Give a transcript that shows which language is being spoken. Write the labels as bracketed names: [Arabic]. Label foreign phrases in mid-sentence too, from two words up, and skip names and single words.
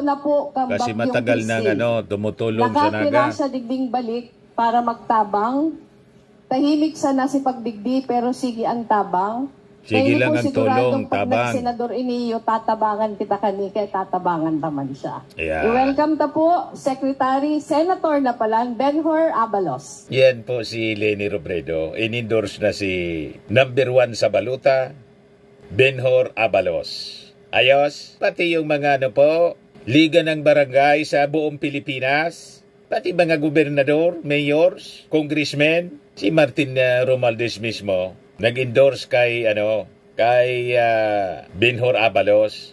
[Filipino] Lalo na po kasi matagal na tumutulong sa Naga. [Bikol] Nakapira siya digding balik para magtabang. Tahimik sa nasi pagdigdi pero sige ang tabang. Sige lang ang tulong, tabang. Pag senador iniyo, tatabangan kita kani, kaya tatabangan naman siya. Yeah. I-welcome ta po, Secretary, Senator na pala, Benhur Abalos. [Filipino] Yan po si Leni Robredo. [Bikol] In-endorse na si number 1 sa baluta, Benhur Abalos. [Filipino] Ayos, pati yung mga liga ng barangay sa buong Pilipinas, pati mga gobernador, mayors, congressmen, si Martin Romualdez mismo nag-endorse kay Benhur Abalos.